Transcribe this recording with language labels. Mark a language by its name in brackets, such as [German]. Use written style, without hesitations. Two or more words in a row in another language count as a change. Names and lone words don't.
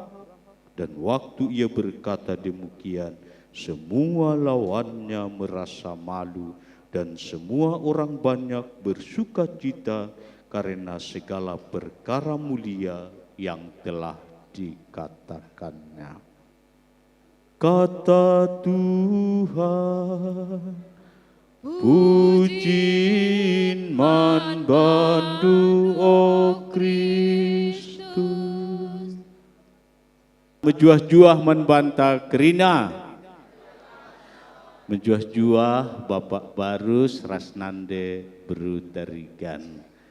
[Indonesian] Dan waktu ia berkata demikian, semua lawannya merasa malu dan semua orang banyak bersukacita karena segala perkara mulia yang telah dikatakannya. Kata Tuhan. [Batak Karo] Pujiin manbandu o Kristus. menjuah-juah membantah kerina. Menjuah-juah Bapak Barus Rasnande Berutarigan.